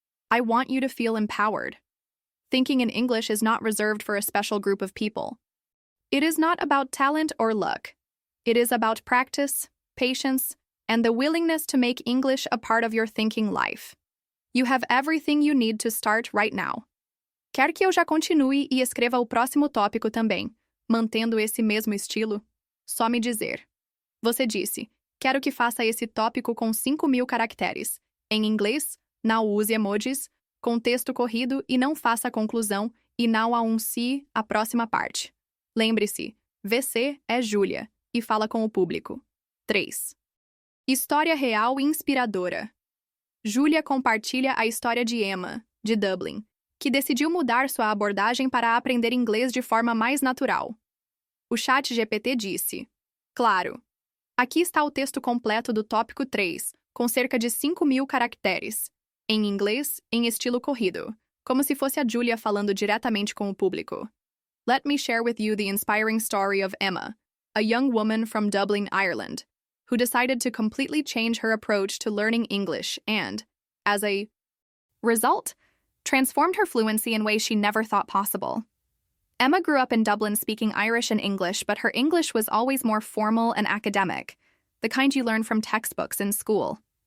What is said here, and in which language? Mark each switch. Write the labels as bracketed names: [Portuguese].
[English] I want you to feel empowered. Thinking in English is not reserved for a special group of people. It is not about talent or luck. It is about practice, patience, and the willingness to make English a part of your thinking life. You have everything you need to start right now. [Portuguese] Quer que eu já continue e escreva o próximo tópico também, mantendo esse mesmo estilo? Só me dizer. Você disse, quero que faça esse tópico com 5.000 caracteres. Em inglês, não use emojis, com texto corrido e não faça a conclusão e não anuncie a próxima parte. Lembre-se, VC é Júlia e fala com o público. 3. História real e inspiradora. Júlia compartilha a história de Emma, de Dublin, que decidiu mudar sua abordagem para aprender inglês de forma mais natural. O chat GPT disse, claro, aqui está o texto completo do tópico 3, com cerca de 5.000 caracteres, em inglês, em estilo corrido, como se fosse a Julia falando diretamente com o público. [English] Let me share with you the inspiring story of Emma, a young woman from Dublin, Ireland, who decided to completely change her approach to learning English and, as a result, transformed her fluency in ways she never thought possible. Emma grew up in Dublin speaking Irish and English, but her English was always more formal and academic, the kind you learn from textbooks in school.